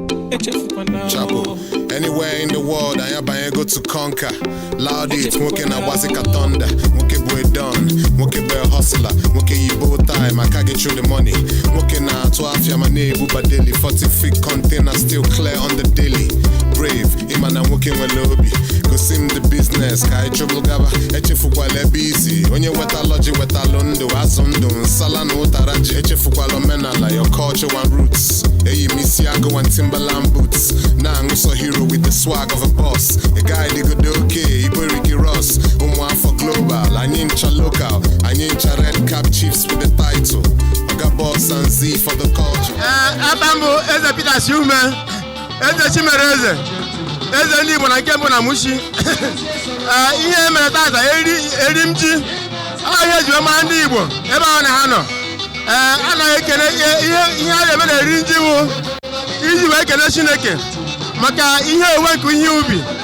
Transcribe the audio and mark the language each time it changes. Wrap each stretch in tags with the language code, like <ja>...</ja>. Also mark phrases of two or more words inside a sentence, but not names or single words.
<ig>Echefukwana o.</ig> <en>Chapo, anywhere in the world,</en> <ig>anyị abanye</ig> <en>go to conquer. Loud it,</en> <ig>nwoke na-agbasi ka thunder. Nwoke bụ a don, nwoke bụ a hustler, nwoke yi</ig> <en>bow tie,</en> <ig>ma ka gị</ig> <en>through the money.</en> <ig>Nwoke na-atụ afịa ma na-ebuba daily,</ig> <en>forty feet container still clear on the daily.</en> <ig>Brave, ịma na nwoke nwere obi. Gosi m</ig> <en>the business,</en> <ig>ka anyị chụbụ gaba. Echefukwala ebe isi, onye weta lọji wetalụ ndụ, azụ ndụ, nsala na ụtara ji. Echefukwala omenala,</ig> <en>your culture and roots.</en> <ig>Eyi m isi agụ</ig> <en>and Timberland boots.</en> <ig>Na-aṅụ sọ</ig> <en>hero with the swag of a boss. A guy dị good okay, Igbo Ricky Ross.</en> <ig>Ụmụafọ global, anyị ncha local, anyị ncha</ig> <en>red cap chiefs with the title. Oga Boss and Z for the culture.</en> <ig>Eh, ebe m bụ Eze Peter Siume, Eze Chimereze, Eze ndị Igbo na nke mbụ na Mushi. Eh, ihe mere tata, eri, eri m ji. Ọ ihe ji wee mara ndị Igbo, ebe ahụ na ha nọ. Eh, anaghị ekele ihe, ihe, ihe a na-eme na eri m ji bụ iji wee kelee Chineke maka ihe owuwe nke ihe ubi.</ig>